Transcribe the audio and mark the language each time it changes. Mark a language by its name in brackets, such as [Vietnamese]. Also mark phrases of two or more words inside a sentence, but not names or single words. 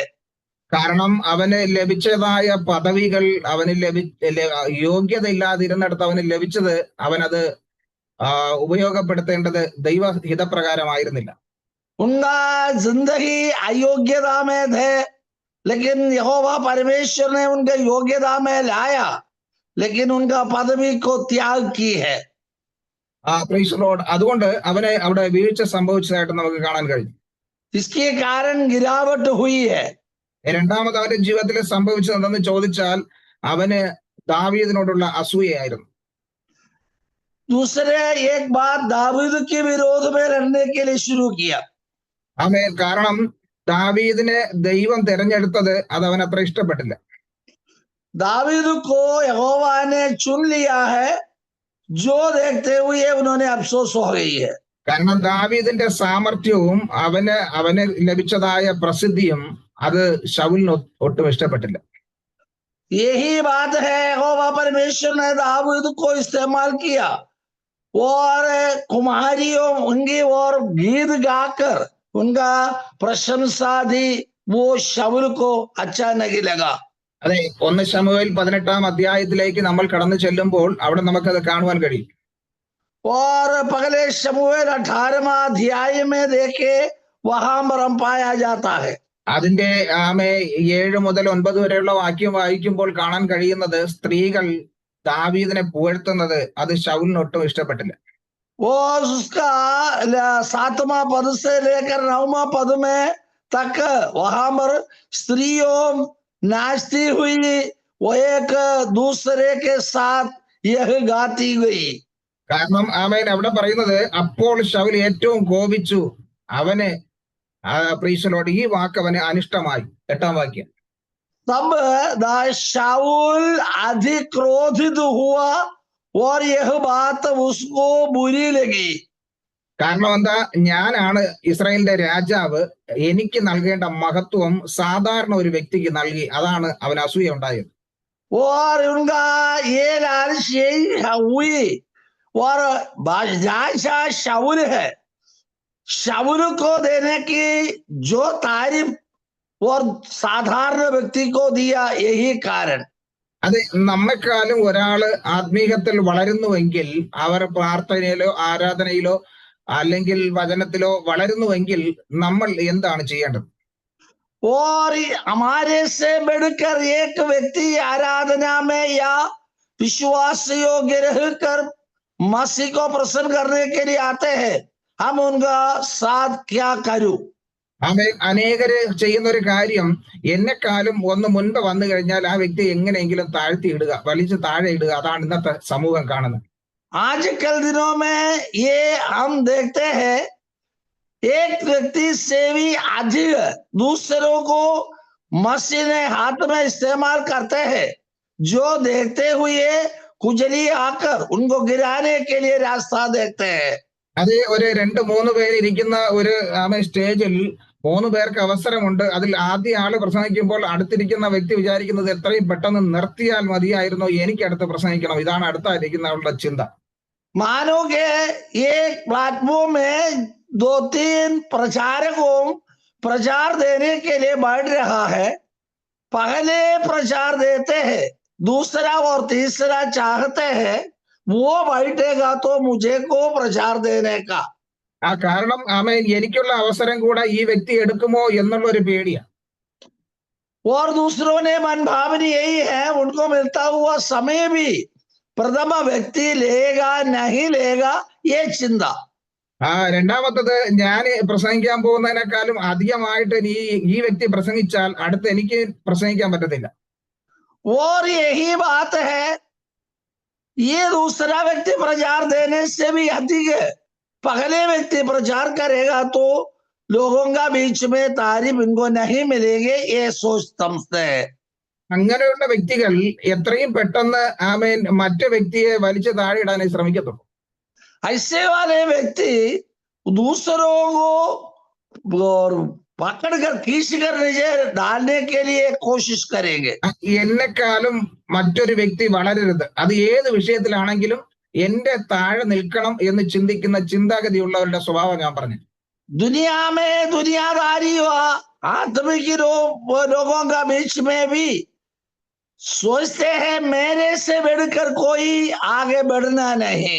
[Malayalam] കാരണം അവന് ലഭിച്ചതായ പദവികൾ അവന് യോഗ്യത ഇല്ലാതിരുന്നിടത്ത് അവന് ലഭിച്ചത് അവനത് ഉപയോഗപ്പെടുത്തേണ്ടത് ദൈവഹിതപ്രകാരമായിരുന്നില്ല. [Hindi] उनका जिंदगी अयोग्यता में थे, लेकिन यहोवा परमेश्वर ने उनके योग्यता में लाया, लेकिन उनका पदवी को त्याग की है. [Malayalam] അതുകൊണ്ട് അവനെ അവിടെ വീഴ്ച സംഭവിച്ചതായിട്ട് നമുക്ക് കാണാൻ കഴിഞ്ഞു. [Hindi] इसके कारण गिरावट हुई है. [Malayalam] രണ്ടാമത് അവന്റെ ജീവിതത്തിൽ സംഭവിച്ചത് എന്തെന്ന് ചോദിച്ചാൽ അവന് ദാവീദിനോടുള്ള അസൂയയായിരുന്നു. [Hindi] दूसरे एक बात दाऊद के विरोध में लड़ने के लिए शुरू किया. [Malayalam] കാരണം ദാവീദിനെ ദൈവം തെരഞ്ഞെടുത്തത് അത് അവൻ അത്ര ഇഷ്ടപ്പെട്ടില്ല. [Hindi] दाऊद को यहोवा ने चुन लिया है, जो देखते हुए उन्होंने अफसोस हो गई है. [Malayalam] കാരണം ദാവീദിന്റെ സാമർത്ഥ്യവും അവന് ലഭിച്ചതായ പ്രസിദ്ധിയും അത് ശൗലിന് ഒട്ടും ഇഷ്ടപ്പെട്ടില്ല. [Hindi] यही बात है, यहोवा परमेश्वर ने दाऊद को इस्तेमाल किया, और कुमारियों उनकी और गीत गाकर उनका प्रशंसा दी। वो शाऊल को अच्छा नहीं लगा। [Malayalam] അതെ, 1 ശമൂവേൽ 18-ാം അധ്യായത്തിലേക്ക് നമ്മൾ കടന്നു ചെല്ലുമ്പോൾ അവിടെ നമുക്കത് കാണുവാൻ കഴിയും. [Hindi] और पहले शमूएल 18वां अध्याय में देखे वहां मरम पाया जाता है। [Malayalam] അതിന്റെ 7 മുതൽ 9 വരെയുള്ള വാക്യം വായിക്കുമ്പോൾ കാണാൻ കഴിയുന്നത് സ്ത്രീകൾ ദാവീദിനെ പുകഴ്ത്തുന്നത് അത് ശൗലിന് ഒട്ടും ഇഷ്ടപ്പെട്ടില്ല. [Hindi] वो उसका 7वां पद से लेकर 9वां पद में तक वहां पर स्त्रियों नाचती हुई वो एक दूसरे के साथ यह गाती गई। [Malayalam] കാരണം അവിടെ പറയുന്നത് അപ്പോൾ ശൗൽ ഏറ്റവും കോപിച്ചു, അവന് പ്രീശലോട് ഈ വാക്ക് അവന് അനിഷ്ടമായി. 8-ാം വാക്യം. [Hindi] तब शाऊल अधिक क्रोधित हुआ और यह बात उसको बुरी लगी। [Malayalam] കാരണം എന്താ? ഞാനാണ് ഇസ്രായേലിന്റെ രാജാവ്, എനിക്ക് നൽകേണ്ട മഹത്വം സാധാരണ ഒരു വ്യക്തിക്ക് നൽകി. അതാണ് അവന് അസൂയ ഉണ്ടായത്. [Hindi] और उनका ये लालच यही हुई। और बादशाह शाऊल है, शाऊल को देने की जो तारीफ और साधारण व्यक्ति को दिया, यही कारण। [Malayalam] അത് നമ്മെക്കാളും ഒരാള് ആത്മീയത്തിൽ വളരുന്നുവെങ്കിൽ, അവർ പ്രാർത്ഥനയിലോ ആരാധനയിലോ അല്ലെങ്കിൽ വചനത്തിലോ വളരുന്നുവെങ്കിൽ നമ്മൾ എന്താണ് ചെയ്യേണ്ടത്? [Hindi] और हमारे से बढ़कर एक व्यक्ति आराधना में या विश्वास योग्य रहकर मसीह को प्रसन्न करने के लिए आते हैं, हम उनका साथ क्या करूं? [Malayalam] അനേകര് ചെയ്യുന്ന ഒരു കാര്യം, എന്നെക്കാളും ഒന്ന് മുൻപ് വന്നു കഴിഞ്ഞാൽ ആ വ്യക്തി എങ്ങനെയെങ്കിലും താഴ്ത്തി ഇടുക, വലിച്ചു താഴെ ഇടുക. അതാണ് ഇന്നത്തെ സമൂഹം കാണുന്നത്. [Hindi] आजकल दिनों में ये हम देखते हैं, एक व्यक्ति से भी अधिक दूसरों को मसीह ने हाथ में इस्तेमाल करते हैं, जो देखते हुए खुजली आकर उनको गिराने के लिए रास्ता देखते हैं। [Malayalam] അത് ഒരു 2-3 പേര് ഇരിക്കുന്ന ഒരു സ്റ്റേജിൽ 3 പേർക്ക് അവസരമുണ്ട്. അതിൽ ആദ്യ ആള് പ്രസംഗിക്കുമ്പോൾ അടുത്തിരിക്കുന്ന വ്യക്തി വിചാരിക്കുന്നത് എത്രയും പെട്ടെന്ന് നിർത്തിയാൽ മതിയായിരുന്നു, എനിക്ക് അടുത്ത് പ്രസംഗിക്കണം. ഇതാണ് അടുത്തായിരിക്കുന്ന ആളുടെ ചിന്ത. [Hindi] मानो के एक प्लेटफॉर्म में 2-3 प्रचारकों प्रचार देने के लिए बैठ रहा है। पहले प्रचार देते हैं, दूसरा और तीसरा चाहते हैं वो बैठेगा तो मुझे को प्रचार देने का। [Malayalam] കാരണം എനിക്കുള്ള അവസരം കൂടെ ഈ വ്യക്തി എടുക്കുമോ എന്നുള്ള ഒരു പേടിയാ. [Hindi] और दूसरों ने मन भावनी यही है, उनको मिलता हुआ समय भी प्रथम व्यक्ति लेगा नहीं लेगा ये चिंता। [Malayalam] രണ്ടാമത്തത്, ഞാൻ പ്രസംഗിക്കാൻ പോകുന്നതിനേക്കാളും അധികമായിട്ട് ഈ വ്യക്തി പ്രസംഗിച്ചാൽ അടുത്ത് എനിക്ക് പ്രസംഗിക്കാൻ പറ്റത്തില്ല. [Hindi] और यही बात है, ये दूसरा व्यक्ति प्रचार देने से भी अधिक है। पहले व्यक्ति प्रचार करेगा तो लोगों का बीच में तारीफ इनको नहीं मिलेंगे, ये सोच समझते हैं। [Malayalam] അങ്ങനെയുള്ള വ്യക്തികൾ എത്രയും പെട്ടെന്ന് മറ്റു വ്യക്തിയെ വലിച്ചു താഴെ ഇടാനേ ശ്രമിക്കത്തുള്ളൂ. [Hindi] ऐसे वाले व्यक्ति दूसरों को पकड़कर खींचकर नीचे डालने के लिए कोशिश करेंगे। [Malayalam] എന്നെക്കാളും മറ്റൊരു വ്യക്തി വളരരുത്, അത് ഏത് വിഷയത്തിലാണെങ്കിലും എന്റെ താഴെ നിൽക്കണം എന്ന് ചിന്തിക്കുന്ന ചിന്താഗതിയുള്ളവരുടെ സ്വഭാവം ഞാൻ പറഞ്ഞു. [Hindi] दुनिया में दुनियादारी व आत्मिक लोगों का बीच में भी सोचते हैं मेरे से बढ़कर कोई आगे बढ़ना नहीं।